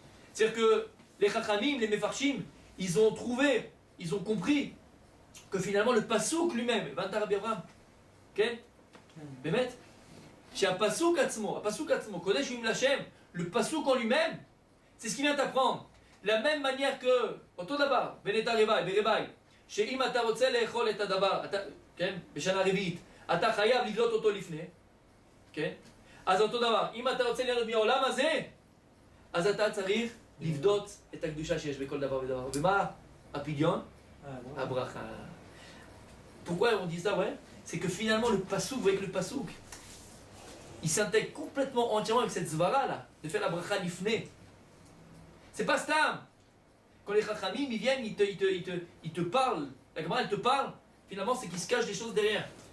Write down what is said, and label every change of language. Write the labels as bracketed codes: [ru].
[fr] C'est-à-dire que les Chachamim, les Mefarshim, ils ont trouvé, ils ont compris que finalement le pasouk lui-même, Vantar Rabbi Abraham, ok? Bémet, chez un pasouk atzmo, Kodesh Yimim Lachem, le pasouk en lui-même, c'est ce qui vient t'apprendre. De la même manière que, [he] אותו דבר, בנטע רבאי, ברבאי, שאם אתה רוצה לאכול את הדבר, כן, בשנה רביעית, אתה חייב לדלות אותו לפני, כן? אז אותו דבר, אם אתה רוצה ליהנות מהעולם הזה, אז אתה צריך לבדות את הקדושה שיש בכל דבר ודבר. ומה הפדיון? הברכה. [fr] Pourquoi on dit ça, ouais? C'est que finalement le pasouk, vous voyez que le pasouk, il s'intègre complètement, entièrement avec cette zvara là, de faire la bracha lifne. C'est pas stam. Quand les chachamim ils viennent, ils te parlent, la Gemara elle te parle, finalement c'est qu'ils se cachent des choses derrière.